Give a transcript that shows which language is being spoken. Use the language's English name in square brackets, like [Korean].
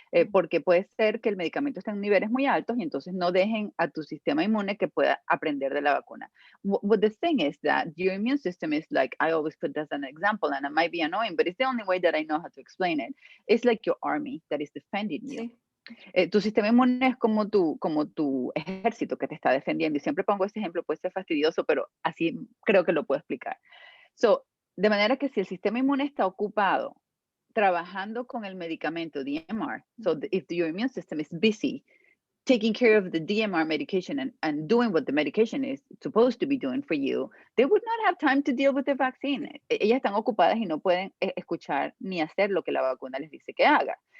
[Spanish] Porque puede ser que el medicamento esté en niveles muy altos y entonces no dejen a tu sistema inmune que pueda aprender de la vacuna. [English] What the thing is that your immune system is like, I always put this as an example, and it might be annoying, but it's the only way that I know how to explain it. It's like your army that is defending you. [Spanish] Tu sistema inmune es como tu ejército que te está defendiendo. Y siempre pongo este ejemplo, puede ser fastidioso, pero así creo que lo puedo explicar. De manera que si el sistema inmune está ocupado trabajando con el medicamento DMR, [English] if your immune system is busy taking care of the DMR medication and doing what the medication is supposed to be doing for you, they would not have time to deal with the vaccine. [Spanish] Ellas están ocupadas y no pueden escuchar ni hacer lo que la vacuna les dice que haga.